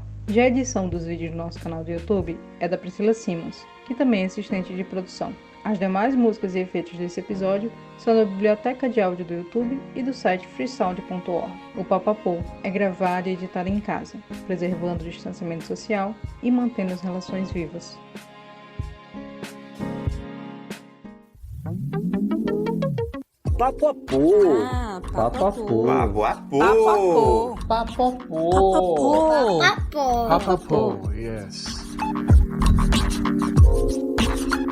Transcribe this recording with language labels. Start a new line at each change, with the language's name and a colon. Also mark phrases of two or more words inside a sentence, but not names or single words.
Portuguese: Já a edição dos vídeos do nosso canal do YouTube é da Priscila Simons, que também é assistente de produção. As demais músicas e efeitos desse episódio são da biblioteca de áudio do YouTube e do site freesound.org. O Papapô é gravado e editado em casa, preservando o distanciamento social e mantendo as relações vivas. Papapô. Papapô. Papapô. Papapô. Papapô. Papapô, yes.